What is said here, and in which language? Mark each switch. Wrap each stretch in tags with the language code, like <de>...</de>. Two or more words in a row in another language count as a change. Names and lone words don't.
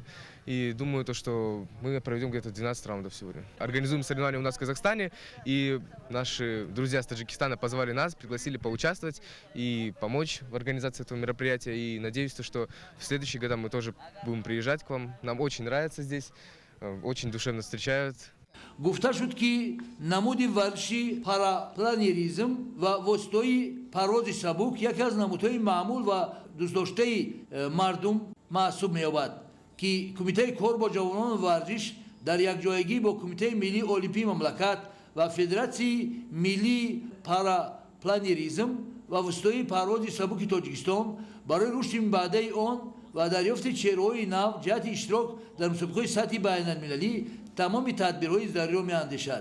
<ru>И думаю, что мы проведем где-то 12 раундов сегодня. Организуем соревнования у нас в Казахстане. И наши друзья с Таджикистана позвали нас, пригласили поучаствовать и помочь в организации этого мероприятия. И надеюсь, что в следующие года мы тоже будем приезжать к вам. Нам очень нравится здесь, очень душевно встречают.</ru> <tg>гуфта шуд ки намуди варзиши парапланеризм ва воситаҳои парвози сабук яке аз намудҳои маъмул ва дӯстдоштаи мардум маҳсуб меёбад ки кумитаи кор бо ҷавонони варзиш дар якҷоягӣ бо кумитаи миллии олимпии мамлакат ва федератсияи миллии парапланеризм ва воситаҳои парвози сабуки тоҷикистон барои рушди баъдаи он ва дарёфти чеҳраҳои нав ҷиҳати иштирок дар мусобиқаҳои сатҳи байналмилалӣ тамоми тадбирҳои заруриро меандешад.</tg>